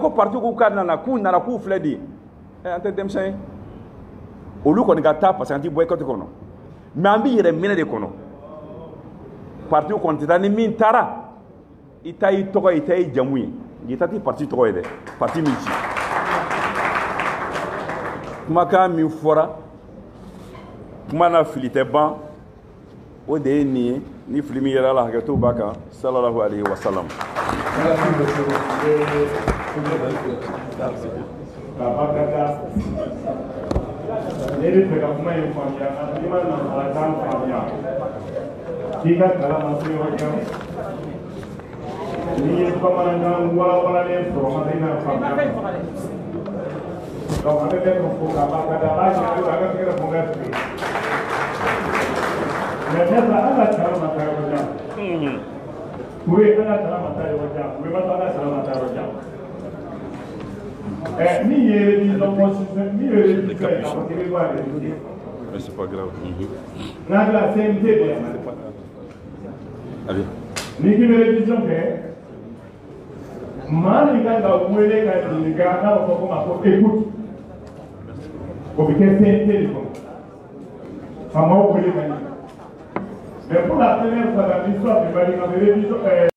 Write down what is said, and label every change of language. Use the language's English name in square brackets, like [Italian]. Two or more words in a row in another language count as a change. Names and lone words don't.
[Bambara] ko parti k'u ka nana k'u nana k'u filɛ de an tɛ denmisɛn ye olu kɔni ka taa [French] parce que [Bambara] an tɛ boycott kɔnɔ mais an bɛ yɛrɛ minɛ de kɔnɔ parti kɔni tɛ taa ni min taara i ta y'i tɔgɔ i ta y'i jamu ye n'i ta tɛ parti tɔgɔ ye dɛ parti min ci kumakan min fɔra kuma na fili tɛ ban o de ye nin ye ni fili min yɛrɛ la hakɛto b'a kan [Arabic] صلى الله عليه وسلم. [Bambara] Ne bɛ fɛ ka kuma in faamuya n'i ma nanzarakan faamuya k'i ka kalan ma se yɔrɔ jan n'i ye bamanankan walawalalen sɔrɔ ma se i n'a faamuya donc an bɛ bɛɛ fɔ k'a barikada a b'a ɲɛ a ka se ka fɔ ka sigi mais ne fɛ an ka kalan ma taa yɔrɔ jan Touré an ka kalan ma taa yɔrɔ jan Touré ma taa an ka kalan ma taa yɔrɔ jan min ye [French] révision constitutionnelle [Bambara] min ye révision ye a fɔ k'i bɛ bɔ a révision. [French] Mais c'est pas grave. [Bambara] N'a bɛ la CNT de yan. Allez. N'i k'i bɛ révision kɛ maa min kan ka wele ka ɲininka n'a b'a fɔ ko ma ko écoute o bɛ kɛ CNT de kɔnɔ faamaw wele ka ɲininka [French] mais pour la première fois dans l'histoire du Mali on avait révision